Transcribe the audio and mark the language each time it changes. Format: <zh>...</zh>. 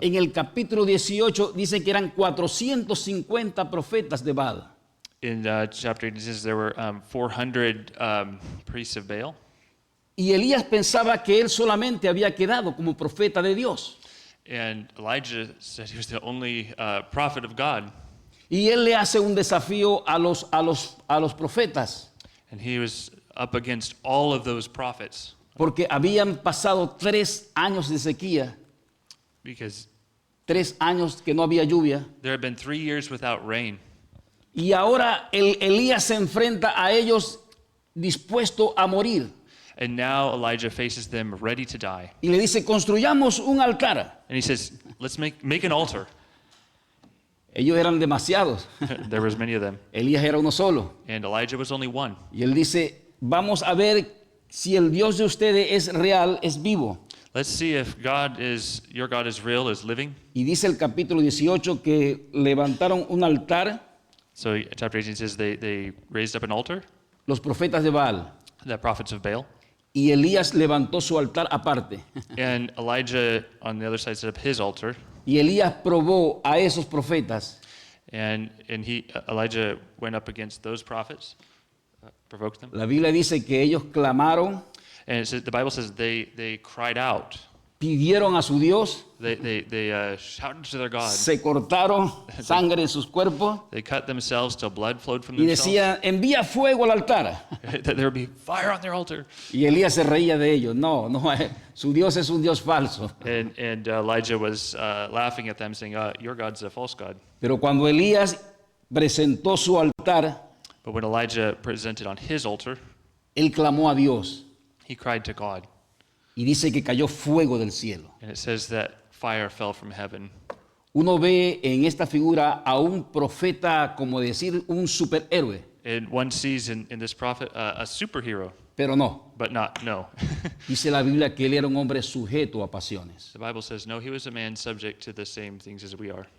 <es>En el capítulo 18 dice que eran 450 profetas de Baal.</es> <en>In chapter 18 it says there were 400 priests of Baal.</en> <es>Y Elías pensaba que él solamente había quedado como profeta de Dios.</es> <en>And Elijah said he was the only prophet of God.</en> <es>Y él le hace un desafío a los profetas,</es> <en>And he was up against all of those prophets</en> <es>porque habían pasado 3 años de sequía,</es> <en>because</en> <es>3 años que no había lluvia.</es> <en>there had been 3 years without rain.</en> <es>Y ahora Elías se enfrenta a ellos dispuesto a morir.</es> <en>And now Elijah faces them ready to die.</en> <es>Y le dice, construyamos un altar.</es> <en>And he says, let's make an altar.</en> <es>Ellos eran demasiados.</es> <en>There was many of them.</en> <es>Elías era uno solo.</es> <en>And Elijah was only one.</en> <es>Y él dice, vamos a ver si el Dios de ustedes es real, es vivo.</es> <en>Let's see if your God is real, is living.</en> <es>Y dice el capítulo 18 que levantaron un altar</es> <en>So chapter 18 says they raised up an altar,</en> <es>los profetas de Baal.</es> <en>the prophets of Baal.</en> <es>Y Elías levantó su altar aparte.</es> <en>And Elijah on the other side set up his altar.</en> <es>Y Elías probó a esos profetas.</es> <en>And Elijah went up against those prophets, provoked them.</en> <es>La Biblia dice que ellos clamaron,</es> <en>And it says, the Bible says they cried out.</en> <es>pidieron a su Dios,</es> <en>They shouted to their God.</en> <es>se cortaron sangre en sus cuerpos</es> <en>They cut themselves till blood flowed from</en> <es>y</es> <en>themselves.</en> <es>decían, envía fuego al altar.</es> <en>That there would be fire on their altar.</en> <es>Y Elías se reía de ellos. No, su Dios es un Dios falso.</es> <en>And Elijah was laughing at them, saying, your God's a false God.</en> <es>Pero cuando Elías presentó su altar,</es> <en>But when Elijah presented on his altar,</en> <es>él clamó a Dios</es> <en>he cried to God.</en> <es>y dice que cayó fuego del cielo.</es> <en>And it says that fire fell from heaven.</en> <es>Uno ve en esta figura a un profeta, como decir, un superhéroe,</es> <en>And one sees in this prophet a superhero,</en> <es>pero no.</es> <en>but no.</en> <es>Dice la Biblia que él era un hombre sujeto a pasiones.</es> <en>The Bible says, no, he was a man subject to the same things as we are.</en>